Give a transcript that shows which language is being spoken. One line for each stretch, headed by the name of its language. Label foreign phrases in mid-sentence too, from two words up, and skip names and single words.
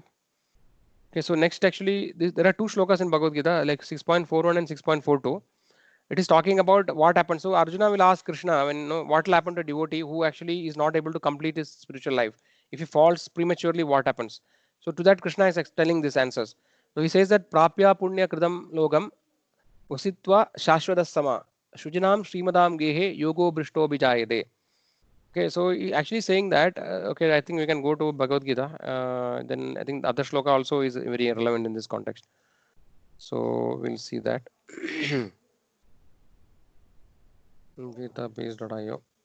English: Okay, so next actually there are two shlokas in Bhagavad Gita, like 6.41 and 6.42. It is talking about what happens. So Arjuna will ask Krishna, when what will happen to a devotee who actually is not able to complete his spiritual life. If he falls prematurely, what happens? So to that Krishna is telling these answers. So he says that
Sanskrit: prapya punya kridam logam usitva shashvada sama shujinam srimadam gehe yogo brishto bijayade.
English: Okay, so he actually saying that, okay, I think we can go to Bhagavad Gita. Then I think the other shloka also is very relevant in this context. So we'll see that. Gitabase.io.